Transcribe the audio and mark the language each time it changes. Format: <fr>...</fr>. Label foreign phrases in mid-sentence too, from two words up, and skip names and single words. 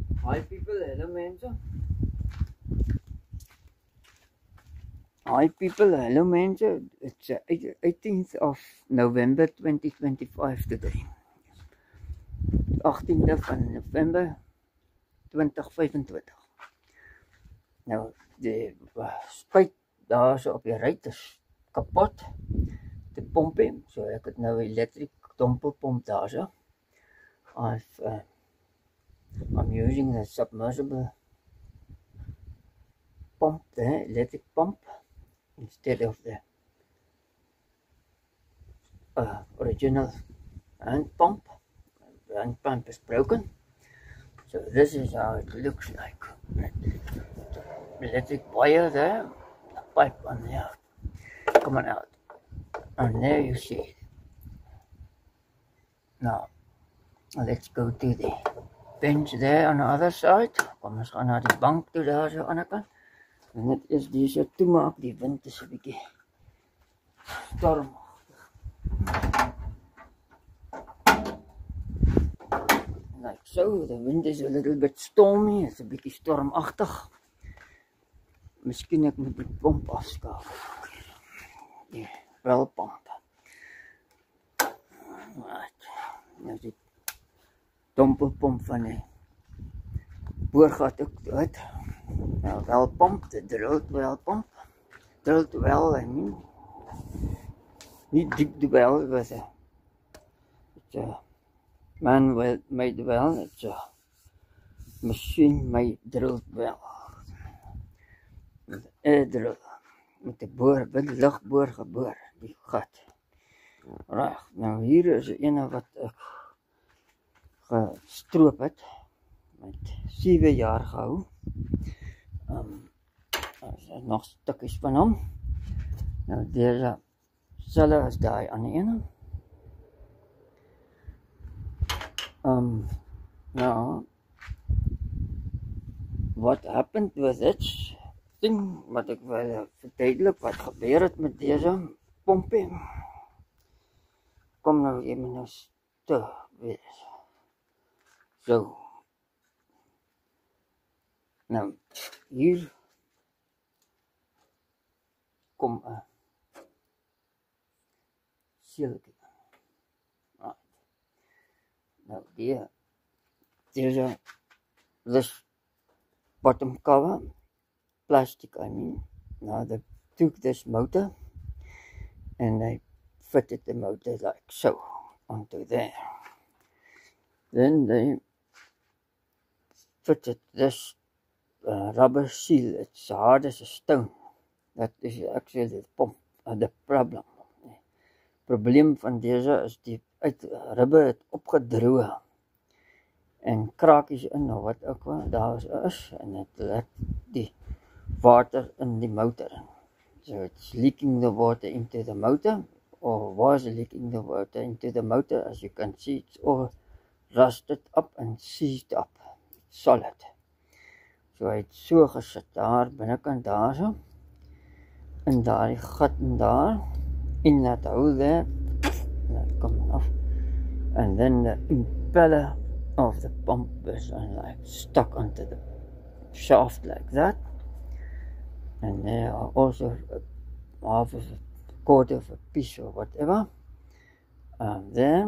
<en>Hi people, hello mense. Hi people, hello mense. It's 18th of November 2025 today.</en> <af>18de van November 2025. Nou, die spuit daar so op die ruit is kapot. Die pomp hem, so ek het nou 'n elektriese dompelpomp daar so.</af> <en>I'm using the submersible pump, the electric pump, instead of the original hand pump. The hand pump is broken, so this is how it looks like. The electric wire there, the pipe on there, coming out, and there you see it. Now, let's go to the bench there on the other side.</en> <af>Kom ons gaan na die bank toe daar so aan die kant. En dit is die so toemaak, die wind is 'n bietjie stormagtig.</af> <en>Like so, the wind is a little bit stormy, it's a</en> <af>bietjie stormagtig. Miskien ek moet die pomp afskakel. Die welpomp. Right. Nou die dompelpomp van die boorgat ook dood. Nou welpomp, the drilled welpomp. Drilled well, I mean. Niet dig well, it's a man-made well, it's a machine-made drilled well. Met 'n</af> <en>air drill,</en> <af>met 'n boor, lugboor geboor, die gat. Reg, nou hier is 'n ene wat ek gestroop het, met 7 jaar gehou. Daar nog stukkies van hom. Nou deze selfe as daai ander ene.</af> <en>Now, what happened with this thing,</en> <af>wat ek wil verduidelik, wat gebeur het met deze pompie. Kom nou even nou te wees. So. Nou, hier kom 'n seeltjie.</af> <en>Right. Now, this bottom cover, plastic I mean. Now they took this motor and they fitted the motor like so onto there. Then they fitted this rubber seal. It's hard as a stone. That is actually the pump, the problem.</en> <af>Probleem van deze is die ribbe het opgedroog en krakies in of wat ook wel daar is en het let die water in die motor in.</af> <en>So it's leaking the water into the motor, or was leaking the water into the motor. As you can see, it's all rusted up and seized up, solid.</en> <af>So hy het so gesit daar binnekant daar so, in daai gat en daar,</af> <en>in that hole there, that coming off, and then the impeller of the pump is like stuck onto the shaft like that, and there are also half of a quarter of a piece or whatever there.</en>